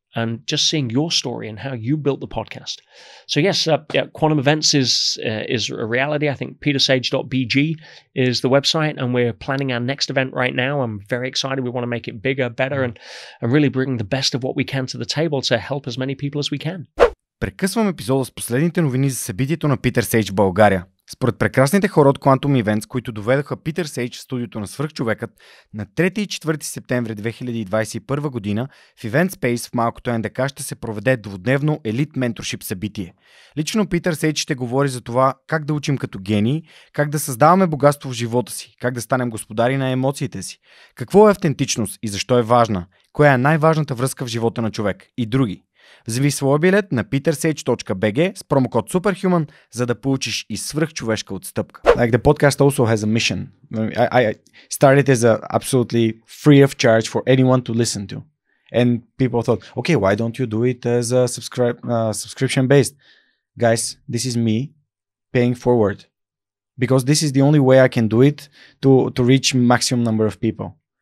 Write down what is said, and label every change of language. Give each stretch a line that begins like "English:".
English: And just seeing your story and how you built the podcast. So yes, Quantum Events is a reality. I think petersage.bg is the website, and we're planning our next event right now. I'm very excited. We want to make it bigger, better, and really bring the best of what we can to the table to help as many people as we can.
Bulgarian: Прекъсвам епизода с последните новини за събитието на Питър Сейдж в България. Според прекрасните хора от Quantum Events, които доведоха Питър Сейдж в студиото на Свръхчовекът на 3 и 4 септември 2021 година в Event Space в малкото НДК ще се проведе двудневно елит менторшип събитие. Лично Питър Сейдж ще говори за това как да учим като гении, как да създаваме богатство в живота си, как да станем господари на емоциите си, какво е автентичност и защо е важна, коя е най-важната връзка в живота на човек и други. Вземи своя билет на petersage.bg с промокод SUPERHUMAN, за да получиш и свръхчовешка отстъпка.
English: Like the podcast also has a mission. I started as a absolutely free of charge for anyone to listen to. And people thought, okay, why don't you do it as a subscription based? Guys, this is me paying forward. Because this is the only way I can do it to reach maximum number of people.